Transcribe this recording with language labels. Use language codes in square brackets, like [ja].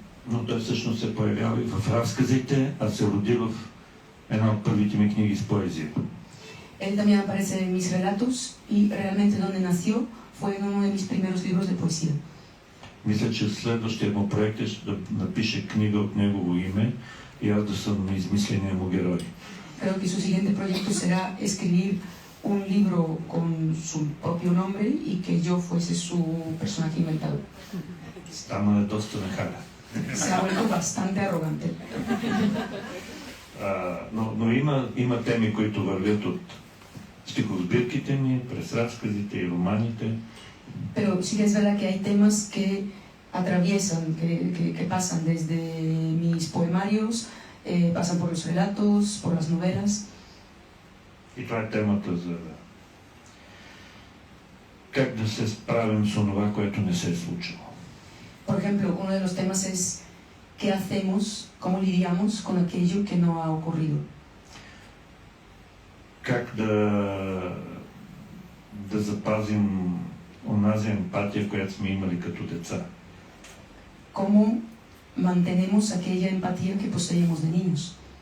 [bg] Но той всъщност се появява и в разказите, а се роди в една от първите ми книги с поезия. [es] Él también aparece en mis relatos y realmente donde nació fue en uno de mis primeros libros de poesía. [bg] Мисля, че следващия му проект е да напише книга от негово име и аз да съм измисления му герой. [es] Creo que su siguiente proyecto será escribir un libro con su propio nombre y que yo fuese su personaje inventado. [bg] Стана доста нахален. [es] Se ha vuelto bastante arrogante. [bg] Но има теми, които вървят от стихосбирките ми, през разказите и романите. [es] Pero sí que es verdad que hay temas que atraviesan, que pasan desde mis poemarios, pasan por los relatos, por las novelas. [bg] И това е темата за как да се справим с това, което не се е случило. [es] Por ejemplo, uno de los temas es ¿qué hacemos, cómo lidiamos con aquello que no ha ocurrido? [bg] Как да запазим онази емпатия, която сме имали като деца? [es] ¿Cómo mantenemos aquella empatía que poseíamos de niños?